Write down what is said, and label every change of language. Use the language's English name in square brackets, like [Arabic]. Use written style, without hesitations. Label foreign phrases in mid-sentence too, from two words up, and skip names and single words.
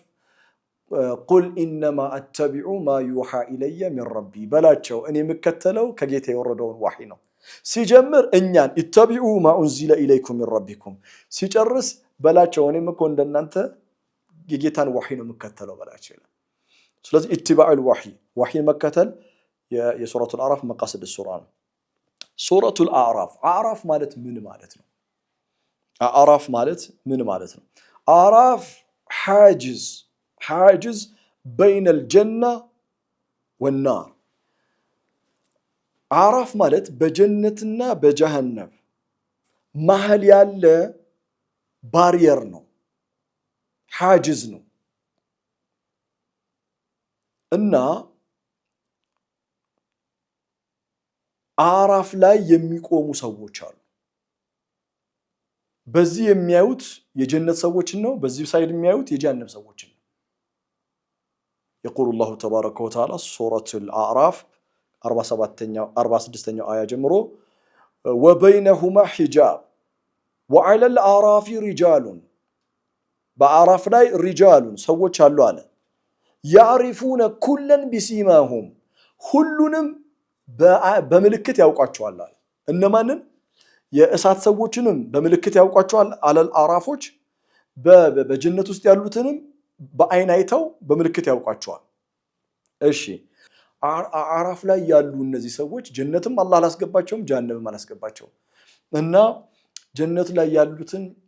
[Arabic] قل إنما أتبع ما يوحى إلي من ربي [Amharic] በላቸው እኔ የምከተለው ከጌታ የወረደውን ዋሂ ነው። ሲጀምር እኛን [Arabic] اتبعوا ما أنزل إليكم من ربكم [Amharic] ሲጨርስ በላቸው እኔም እኮ እንደናንተ የጌታን ዋሂ ነው የምከተለው በላቸው ይላል። ስለዚህ [Arabic] اتباع الوحي [Amharic] መከተል የሱረቱል አዕራፍ መቃሰድ ሱራ ነው። ሱረቱል አዕራፍ አዕራፍ ማለት ምን ማለት ነው? አዕራፍ ማለት ምን ማለት ነው? አዕራፍ [Arabic] حاجز بين الجنة والنار [Amharic] አዕራፍ ማለት በጀነትና በጀሃነም መሃል ያለ ባሪየር ነው። ሓጅዝ ነው እና አራፍ ላይ የሚቆሙ ሰዎች አሉ። በዚህ የሚያዩት የጀነት ሰዎችን ነው፣ በዚህ ሳይድ የሚያዩት የጀሃነም ሰዎችን ነው። [Arabic] يقول الله تبارك وتعالى سورة الأعراف [Amharic] 46ኛው አያ ጀምሮ [Arabic] وبينهما حجاب وعلى الأعراف رجال [Amharic] በአራፍ ላይ ሪጃሉን ሰዎች አሉ አለ [Arabic] يعرفون كلا بسيماهم [Amharic] ሁሉንም በምልክት ያውቋቸዋል አለ። እነማንን? የእሳት ሰዎችንም በምልክት ያውቋቸዋል አለል አራፎች፣ በጀነት ውስጥ ያሉትንም በአይን አይተው በምልክት ያውቋቸዋል። እሺ አራፍ ላይ ያሉ እነዚህ ሰዎች ጀነትም አላህ አላስገባቸውም፣ ጀሃነምም አላስገባቸውም እና ጀነት ላይ ያሉትን